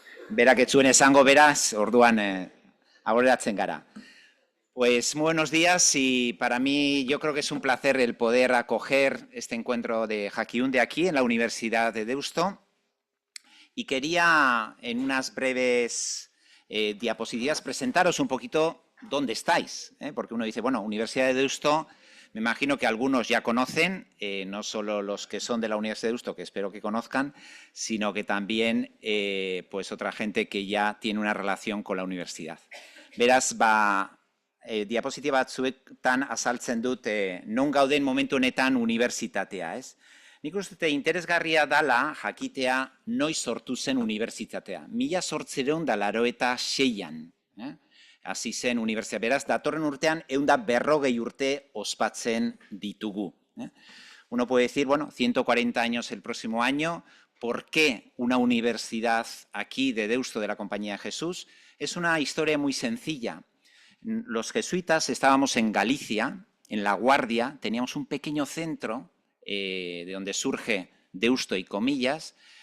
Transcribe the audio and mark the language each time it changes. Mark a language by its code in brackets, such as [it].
[eu] berak ez zuen esango beraz, orduan aurreratzen gara. [es] Pues muy buenos días y para mí yo creo que es un placer el poder acoger este encuentro de Jaquiunde aquí en la Universidad de Deusto y quería en unas breves diapositivas presentaros un poquito dónde estáis, porque uno dice, bueno, Universidad de Deusto, me imagino que algunos ya conocen, no solo los que son de la Universidad de Deusto, que espero que conozcan, sino que también pues otra gente que ya tiene una relación con la universidad. [eu] Beraz, diapositiba batzuetan azaltzen dut non gauden momentu honetan unibertsitatea, ez? Nik uste dut interesgarria dala jakitea noiz sortu zen unibertsitatea. 1886an, hasi zen unibertsitatea. Beraz, datorren urtean 140 urte ospatzen ditugu. [es] Uno puede decir, bueno, 140 años el próximo año. ¿Por qué una universidad aquí de Deusto de la Compañía de Jesús? Es una historia muy sencilla. Los jesuitas estábamos en Galicia, en La Guardia, teníamos un pequeño centro de donde surge Deusto y Comillas.